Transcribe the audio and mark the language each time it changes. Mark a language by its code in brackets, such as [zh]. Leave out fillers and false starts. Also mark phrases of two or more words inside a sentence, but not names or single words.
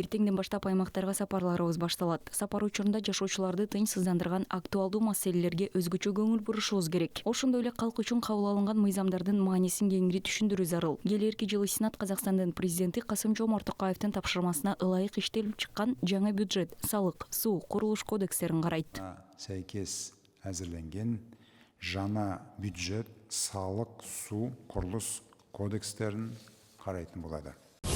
[ky] Эртеңден баштап аймактарга сапарларыбыз башталат. Сапар учурунда жашоочуларды тынчсыздандырган актуалдуу маселелерге өзгөчө көңүл бурушубуз керек. Ошондой эле калк үчүн кабыл алынган мыйзамдардын маанисин кеңири түшүндүрүү зарыл. Келерки жылы Сенат Казакстандын президенти Касым-Жомарт Токаевдин тапшырмасына ылайык иштелип чыккан жаңы бюджет, салык, суу, курулуш кодекстерин карайт. [kk] Сайкес әзірленген жаңа бюджет, салық, су, құрылыс кодекстерін қарайтын болады.